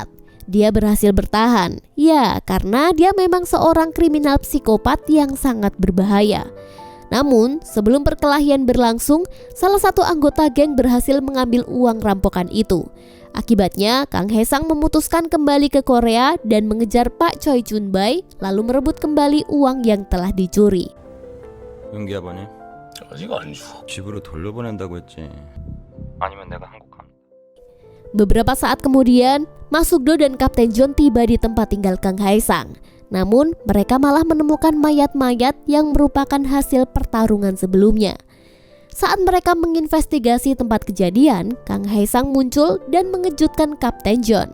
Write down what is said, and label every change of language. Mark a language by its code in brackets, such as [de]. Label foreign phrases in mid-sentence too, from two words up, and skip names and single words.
[id] Dia berhasil bertahan, ya karena dia memang seorang kriminal psikopat yang sangat berbahaya. Namun sebelum perkelahian berlangsung, salah satu anggota geng berhasil mengambil uang rampokan itu. Akibatnya Kang Hae-sang memutuskan kembali ke Korea dan mengejar Pak Choi Chun-bai, lalu merebut kembali uang yang telah dicuri. [ko] 연기 아버님? 아직 안 죽어. 집으로 돌려보낸다고 했지. 아니면 내가 한국 갑니다. [id] Beberapa saat kemudian, Ma Suk-do dan Kapten John tiba di tempat tinggal Kang Hae-sang. Namun, mereka malah menemukan mayat-mayat yang merupakan hasil pertarungan sebelumnya. Saat mereka menginvestigasi tempat kejadian, Kang Hae-sang muncul dan mengejutkan Kapten John.